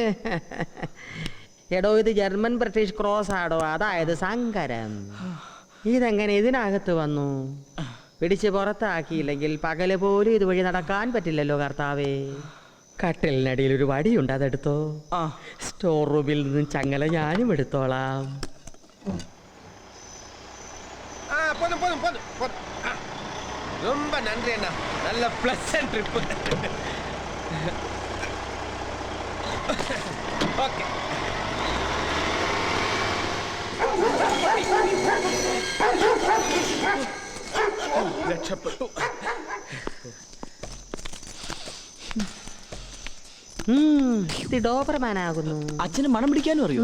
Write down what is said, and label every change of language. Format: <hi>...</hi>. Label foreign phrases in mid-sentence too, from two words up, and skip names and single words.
<ml>എടോ ഇത്</ml> <en>German British cross</en> <ml>ആടോ, അതായത് സങ്കരം. ഇതെങ്ങനെ ഇതിനകത്ത് വന്നു? പിടിച്ച് പുറത്താക്കിയില്ലെങ്കിൽ പകല് പോലും ഇതുവഴി നടക്കാൻ പറ്റില്ലല്ലോ കർത്താവേ. കട്ടിലിനടിയിൽ ഒരു വടിയുണ്ട്, അതെടുത്തോ.</ml> <en>store roomil</en> <ml>നിന്നും ചങ്ങല ഞാനും എടുത്തോളാം.</ml> <ta>ரொம்ப நன்றி அண்ணா, நல்ல</ta> <en>pleasant trip.</en> <ta>ஓகே.</ta> <ml>രക്ഷപ്പെട്ടു. ഇത് ഡോബർമാനാകുന്നു. അച്ഛന് മണം പിടിക്കാനും അറിയോ?</ml>